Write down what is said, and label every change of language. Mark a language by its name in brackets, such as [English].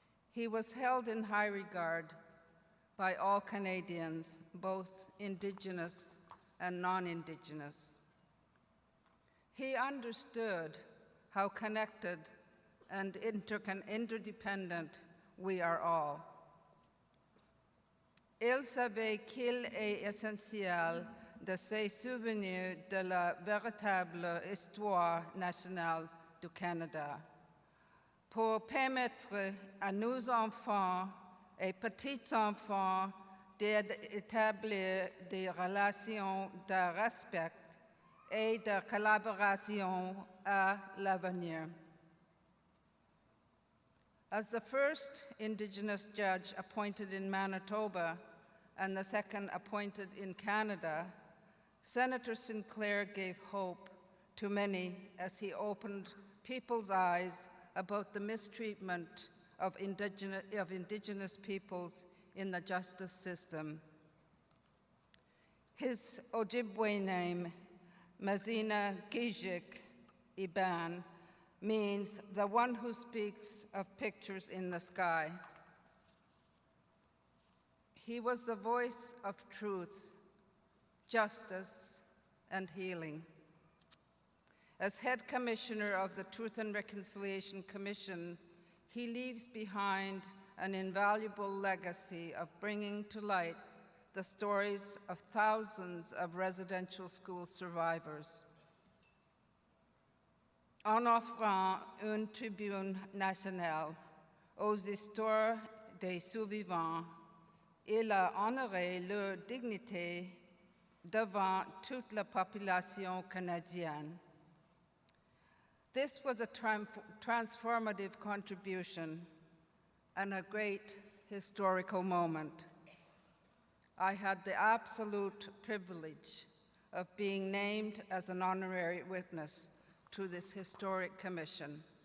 [English] He was held in high regard by all Canadians, both Indigenous and non-Indigenous. He understood how connected and interdependent we are all. [French] Il savait qu'il est essentiel de se souvenir de la véritable histoire nationale du Canada pour permettre à nos enfants et petits-enfants d'établir des relations de respect et de collaboration à l'avenir. [English] As the first Indigenous judge appointed in Manitoba and the second appointed in Canada, Senator Sinclair gave hope to many as he opened people's eyes about the mistreatment of Indigenous peoples in the justice system. His Ojibwe name, Mazina Gijik Iban, means the one who speaks of pictures in the sky. He was the voice of truth, justice, and healing. As head commissioner of the Truth and Reconciliation Commission, he leaves behind an invaluable legacy of bringing to light the stories of thousands of residential school survivors. [French] En offrant une tribune nationale aux histoires des survivants, il a honoré leur dignité devant toute la population canadienne. [English] This was a transformative contribution and a great historical moment. I had the absolute privilege of being named as an honorary witness to this historic commission.